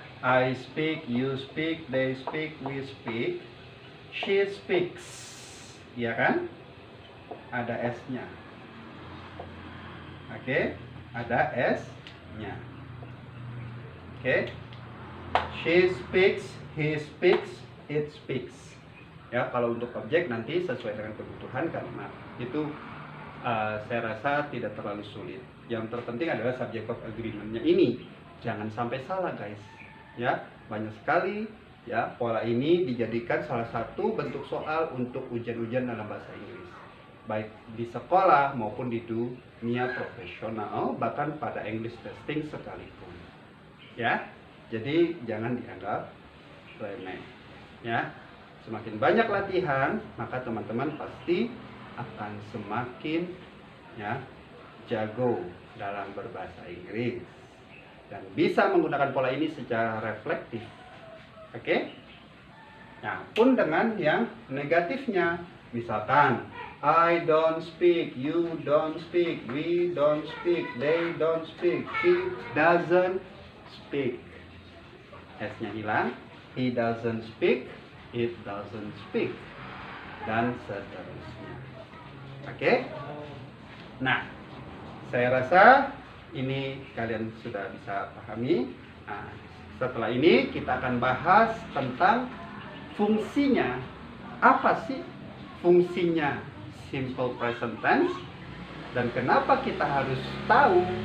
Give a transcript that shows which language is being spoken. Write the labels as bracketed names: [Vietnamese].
[English] I speak, you speak, they speak, we speak, she speaks, [Indonesian] ya kan? Ada S-nya. Oke, ada S-nya. Oke. [English] She speaks, he speaks, it speaks. [Indonesian] Ya, kalau untuk objek nanti sesuai dengan kebutuhan kalimat. Itu saya rasa tidak terlalu sulit. Yang terpenting adalah subject verb agreement-nya ini. Jangan sampai salah, guys. Ya, banyak sekali ya pola ini dijadikan salah satu bentuk soal untuk ujian-ujian dalam bahasa Inggris. Baik di sekolah maupun di dunia profesional, bahkan pada English testing sekalipun. Ya. Jadi jangan dianggap remeh. Ya. Semakin banyak latihan, maka teman-teman pasti akan semakin ya jago dalam berbahasa Inggris dan bisa menggunakan pola ini secara reflektif. Oke? Nah, pun dengan yang negatifnya, misalkan [English] I don't speak, you don't speak, we don't speak, they don't speak, she doesn't speak. [Indonesian] S-nya hilang, [English] he doesn't speak, it doesn't speak, [Indonesian] dan seterusnya. Oke? Nah, saya rasa ini kalian sudah bisa pahami. Nah, setelah ini kita akan bahas tentang fungsinya. Apa sih fungsinya simple present tense dan kenapa kita harus tahu?